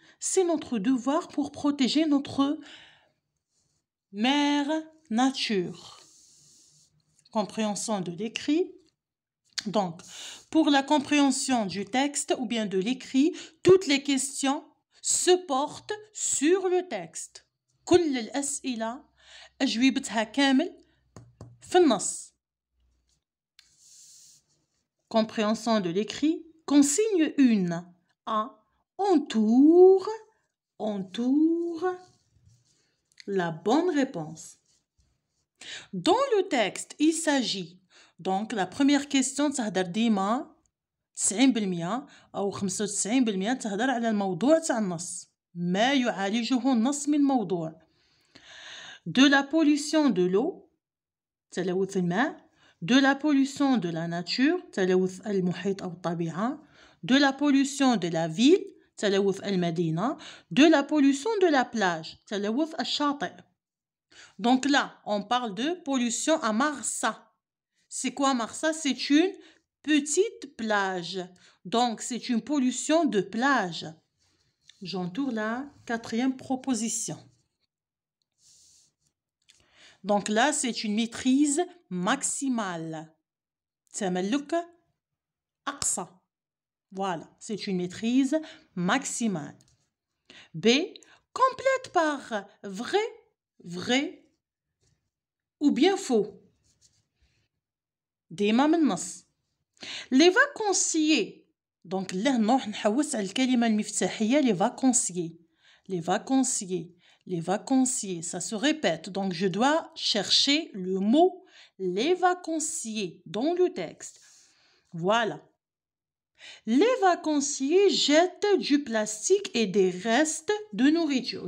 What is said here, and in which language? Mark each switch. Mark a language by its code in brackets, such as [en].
[fr] C'est notre devoir pour protéger notre mère nature. Compréhension de l'écrit. Donc, pour la compréhension du texte ou bien de l'écrit, toutes les questions se portent sur le texte. [ar] كل الأسئلة أجوبتها كامل في النص. [fr] Compréhension de l'écrit. Consigne 1. A. Entoure la bonne réponse. Dans le texte, il s'agit donc la première question [ar] تهدر ديما 90% أو 95% تهدر على الموضوع تاع النص ما يعالجه النص من موضوع. [fr] De la pollution de l'eau [ar] تلوث الماء. [fr] De la pollution de la nature [ar] تلوث المحيط أو الطبيعة. [fr] De la pollution de la ville [ar] تلوث المدينة. [fr] De la pollution de la plage [ar] تلوث الشاطئ. [fr] Donc là, on parle de pollution à Marsa. C'est quoi Marsa? C'est une petite plage. Donc, c'est une pollution de plage. J'entoure la 4e proposition. Donc là, c'est une maîtrise maximale. [ar] تملك أقصى. [fr] Voilà, c'est une maîtrise maximale. B. Complète par vrai ou bien faux. [ar] ديما من النص. [fr] Les vacanciers. Donc là [ar] نروح نحوس على الكلمة المفتاحية [fr] les vacanciers. Les vacanciers. Les vacanciers, ça se répète. Donc je dois chercher le mot les vacanciers dans le texte. Voilà. Les vacanciers jettent du plastique et des restes de nourriture.